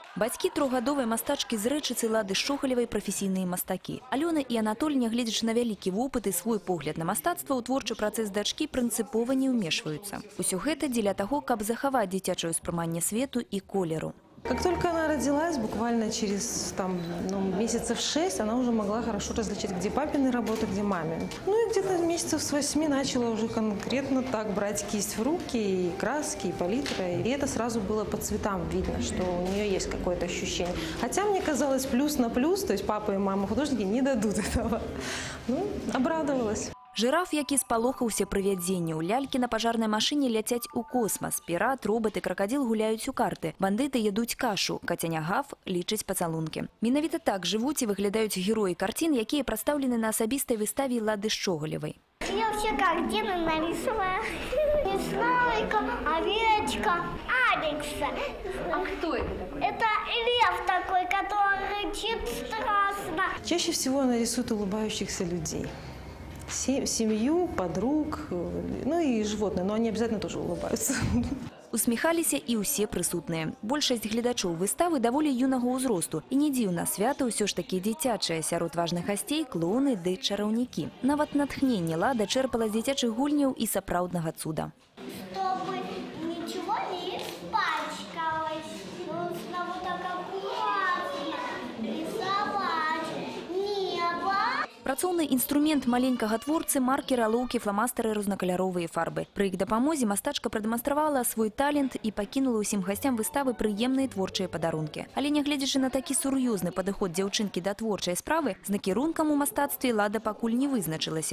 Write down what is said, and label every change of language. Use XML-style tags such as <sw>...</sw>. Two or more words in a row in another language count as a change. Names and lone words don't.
<be>Бацькі трохгадовай мастачкі з Рэчыцы Лады Шчогалевай прафесійныя мастакі. Алёна і Анатоль, нягледзячы на вялікі вопыт і свой погляд на мастацтва, у творчы працэс дачкі прынцыпова не ўмешваюцца. Усё гэта дзеля таго, каб захаваць дзіцячае ўспрыманне свету і колеру.</be> <ru>Как только она родилась, буквально через месяцев 6, она уже могла хорошо различить, где папины работы, где мамин. Ну и где-то месяцев с 8 начала уже конкретно так брать кисть в руки, и краски, и палитра. И это сразу было по цветам видно, что у нее есть какое-то ощущение. Хотя мне казалось плюс на плюс, то есть папа и мама художники не дадут этого. Ну, обрадовалась.</ru> <be>Жираф, які спалохаўся пры вядзенню. Лялькі на пажарнай машыне ляцяць у космас. Пірат, робот і кракадзіл гуляюць у карты. Бандыты ядуць кашу. Кацяня Гав лічыць пацалункі. Менавіта так жывуць і выглядаюць героі карцін, якія прадстаўлены на асабістай выставе Лады Шчогалевай.</be> <ru>Я все картины нарисовала. Веснойка, овечка, Алекса. А кто это такой? Это лев такой, который рычит страшно. Чаще всего она рисует улыбающихся людей. Семью, подруг, ну и животные, но они обязательно тоже улыбаются.</ru> <be>Усміхаліся і ўсе прысутныя. Большасць гледачоў выставы даволі юнага ўзросту. І не дзіўна, свята ўсё ж такі дзіцячае. Сярод важных гасцей клоуны ды чараўнікі. Нават натхненне Лада чэрпала з дзіцячых гульняў і сапраўднага цуда.</be> <ru>Чтобы ничего не испачкалось. Нужно вот так аккуратно рисовать небо.</ru> <be>Працоўны інструмент маленькага творцы – маркеры, алоўкі, фламастары, рознакаляровыя фарбы. Пры іх дапамозе мастачка прадэманстравала свой талент і пакінула ўсім гасцям выставы прыемныя творчыя падарункі. Але нягледзячы на такі сур'ёзны падыход дзяўчынкі да творчай справы, з накірункам у мастацтве Лада пакуль не вызначылася.</be>